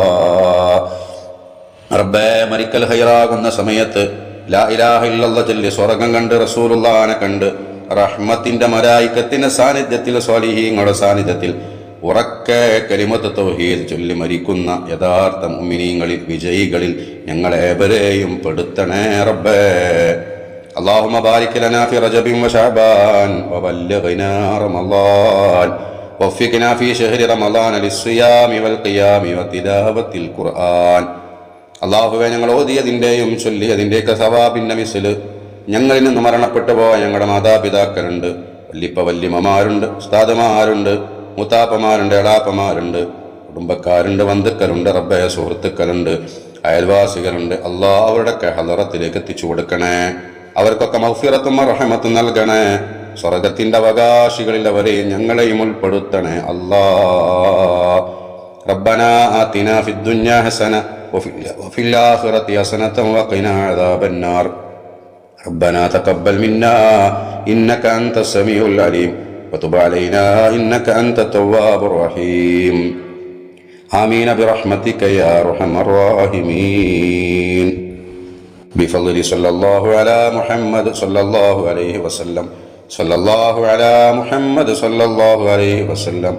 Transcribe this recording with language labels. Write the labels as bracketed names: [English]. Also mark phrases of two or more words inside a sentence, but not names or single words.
[Malayalam] റബ്ബേ മരിക്കൽ ഹൈറാകുന്ന സമയത്ത് [Arabic] لا إله إلا الله [Malayalam] ചൊല്ലി സ്വർഗം കണ്ട് റസൂലുള്ളാഹിനെ കണ്ട് റഹ്മത്തിന്റെ മലായികത്തിന്റെ സാന്നിധ്യത്തിൽ സ്വാലിഹീങ്ങളുടെ സാന്നിധ്യത്തിൽ ഉറക്കെ [Arabic] كلمة التوحيد [Malayalam] ചൊല്ലി മരിക്കുന്ന യഥാർത്ഥ മുഅ്മിനീങ്ങളിൽ വിജയികളിൽ ഞങ്ങളേവരെയും പെടുത്തണേ റബ്ബേ. [Arabic] اللهم بارك لنا في رجب وشعبان وبلغنا رمضان ووفقنا في شهر رمضان للصيام والقيام وتلاوة القرآن. [Malayalam] അള്ളാഹുവേ ഞങ്ങൾ ഓതിയതിൻ്റെയും ചൊല്ലിയതിൻ്റെയൊക്കെ സവാബിൻ്റെ മിസ്ല് ഞങ്ങളിൽ നിന്ന് മരണപ്പെട്ടു പോയ ഞങ്ങളുടെ മാതാപിതാക്കളുണ്ട്, വല്ലിപ്പ വല്യമ്മമാരുണ്ട്, ഉസ്താദുമാരുണ്ട്, മുത്താപ്പമാരുണ്ട്, എളാപ്പമാരുണ്ട്, കുടുംബക്കാരുണ്ട്, ബന്ധുക്കളുണ്ട്, റബ്ബേ സുഹൃത്തുക്കളുണ്ട്, അയൽവാസികളുണ്ട്. അള്ളാഹ് അവരുടെയൊക്കെ ഹളറത്തിലേക്ക് എത്തിച്ചു കൊടുക്കണേ. അവർക്കൊക്കെ മഗ്ഫിറത്തും റഹ്മത്തും നൽകണേ. സ്വർഗത്തിന്റെ അവകാശികളിൽ അവരെയും ഞങ്ങളെയും ഉൾപ്പെടുത്തണേ അല്ലാഹ്. [Arabic] ربنا آتنا في الدنيا حسنة وفي الآخرة حسنة وقنا عذاب النار. ربنا تقبل منا إنك أنت السميع العليم وتب علينا إنك أنت التواب الرحيم. آمين برحمتك يا أرحم الراحمين. بفضل صلى الله على محمد صلى الله عليه وسلم صلى الله على محمد صلى الله عليه وسلم.